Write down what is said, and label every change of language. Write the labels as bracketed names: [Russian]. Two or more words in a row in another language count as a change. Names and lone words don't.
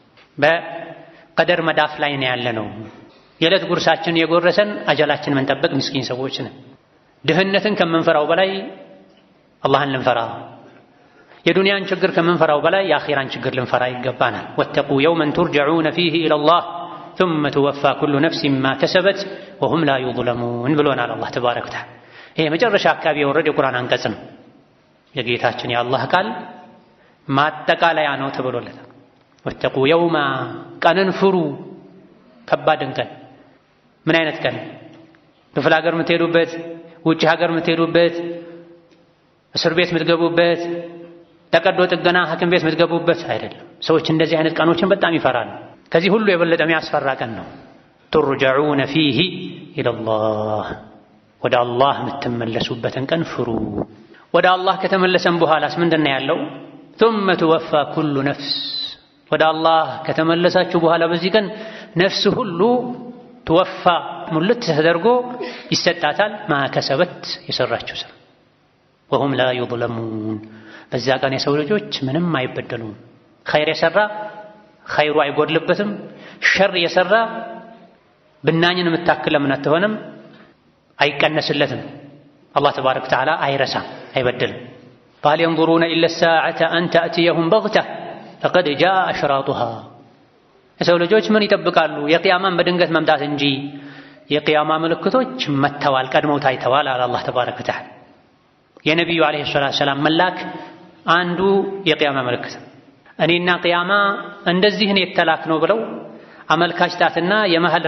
[Amharic] በቀደር መዳፍ ላይ ነው ያለነው። የዕለት ጉርሳችን የጎረሰን አጀላችን መንጠበቅ ምስኪን ሰዎች ነን። ድህነትን ከምንፈራው በላይ አላህን ልንፈራ፣ የዱንያን ችግር ከምንፈራው በላይ የአኺራን ችግር ልንፈራ ይገባናል። [Arabic] واتقوا يوما ترجعون فيه إلى الله ثم توفى كل نفس ما كسبت وهم لا يظلمون [Amharic] ብሎናል አላህ [Arabic] تبارك وتعالى። [Amharic] ይሄ መጨረሻ አካባቢ የወረደ የቁርአን አንቀጽ ነው። የጌታችን የአላህ ቃል ማጠቃለያ ነው ተብሎለታል። [Arabic] واتقوا يوما [Amharic] ቀንን ፍሩ፣ ከባድን ቀን። ምን አይነት ቀን? ክፍለ ሀገር የምትሄዱበት፣ ውጭ ሀገር የምትሄዱበት፣ እስር ቤት የምትገቡበት፣ ተቀዶ ጥገና ሐኪም ቤት የምትገቡበት አይደለም። ሰዎች እንደዚህ አይነት ቀኖችን በጣም ይፈራሉ። ከዚህ ሁሉ የበለጠ የሚያስፈራ ቀን ነው። [Arabic] ترجعون فيه إلى الله፣ [Amharic] ወደ አላህ የምትመለሱበትን ቀን ፍሩ። ወደ አላህ ከተመለሰን በኋላስ ምንድን ነው ያለው? [Arabic] ثم توفى كل نفس፣ [Amharic] ወደ አላህ ከተመለሳችሁ በኋላ በዚህ ቀን ነፍስ ሁሉ ትወፋ ሙልት ተደርጎ ይሰጣታል። ማከሰበት የሰራችው ስራ። [Arabic] وهم لا يظلمون፣ [Amharic] በዛ ቀን የሰው ልጆች ምንም አይበደሉም። ኸይር የሰራ ኸይሩ አይጎድልበትም። ሸር የሰራ ብናኝን የምታክል ለምን አትሆንም? አይቀነስለትም። አላህ [Arabic] تبارك وتعالى [Amharic] አይረሳም፣ አይበድልም። [Arabic] فهل ينظرون إلا الساعة أن تأتيهم بغتة فقد جاء أشراطها። [Amharic] የሰው ልጆች ምን ይጠብቃሉ? የቂያማን በድንገት መምጣት እንጂ የቂያማ ምልክቶች መተዋል፣ ቀድመው ታይተዋል አለ አላህ [Arabic] تبارك وتعالى። [Amharic] የነቢዩ [Arabic] عليه الصلاة والسلام [Amharic] መላክ አንዱ የቂያማ ምልክት። እኔና ቂያማ እንደዚህ ነው የተላክነው ብለው አመልካች ጣትና የመሃል